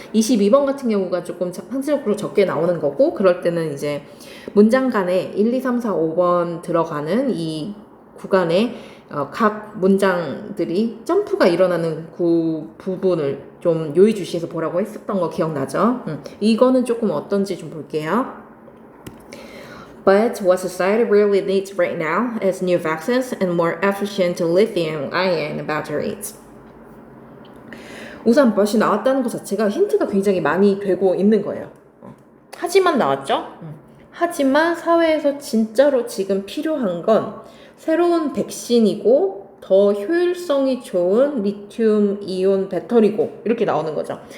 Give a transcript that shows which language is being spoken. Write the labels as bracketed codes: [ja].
[ko] 22번 같은 경우가 조금 상대적으로 적게 나오는 거고, 그럴 때는 이제 문장 간에 1, 2, 3, 4, 5번 들어가는 이 구간에 각 문장들이 점프가 일어나는 부분을 좀 요의주시해서 보라고 했었던 거 기억나죠? 이거는 조금 어떤지 좀 볼게요. [en] But what society really needs right now is new vaccines and more efficient lithium-ion batteries. [ko] 우선 벌써 나왔다는 것 자체가 힌트가 굉장히 많이 되고 있는 거예요. 하지만 나왔죠? 하지만 사회에서 진짜로 지금 필요한 건 새로운 백신이고 더 효율성이 좋은 리튬 이온 배터리고, 이렇게 나오는 거죠.